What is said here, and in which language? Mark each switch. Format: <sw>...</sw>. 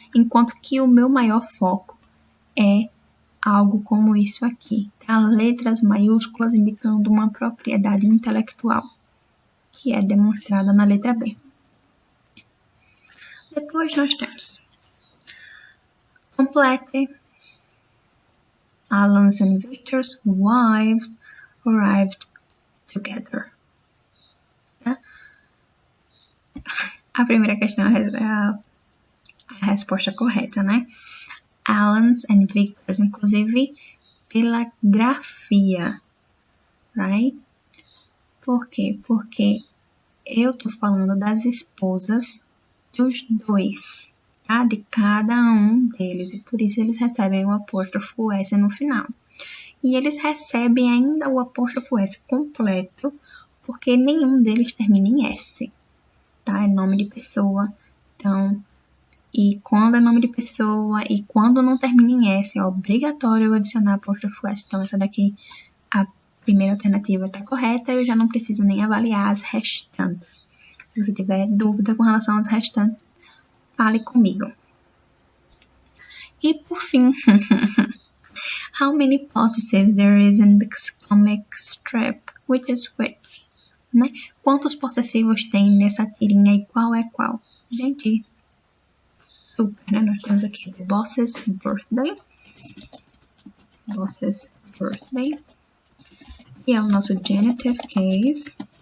<pt>Enquanto que o meu maior foco é algo como isso aqui, tá? Letras maiúsculas indicando uma propriedade intelectual, que é demonstrada na letra B. Depois nós temos complete.</pt> <en>Alan's and Victor's wives arrived together.</en> <pt>Tá? A primeira questão é a resposta correta, né? Alan's and Victor's, inclusive pela grafia, right? Por quê? Porque eu tô falando das esposas dos dois, tá? De cada um deles, e por isso eles recebem o apóstrofo S no final. E eles recebem ainda o apóstrofo S completo, porque nenhum deles termina em S, tá? É nome de pessoa, então... E quando é nome de pessoa e quando não termina em S, é obrigatório eu adicionar apóstrofo S. Então, essa daqui, a primeira alternativa está correta. Eu já não preciso nem avaliar as restantes. Se você tiver dúvida com relação às restantes, fale comigo. E, por fim,</pt> <en>how many possessives there is in the comic strip? Which is which? Né?</en> <pt>Quantos possessivos tem nessa tirinha e qual é qual? Gente... Super, né? Nós temos aqui</pt> <en>The Boss's Birthday. Boss's Birthday.</en> <pt>E é o nosso genitive case.</pt>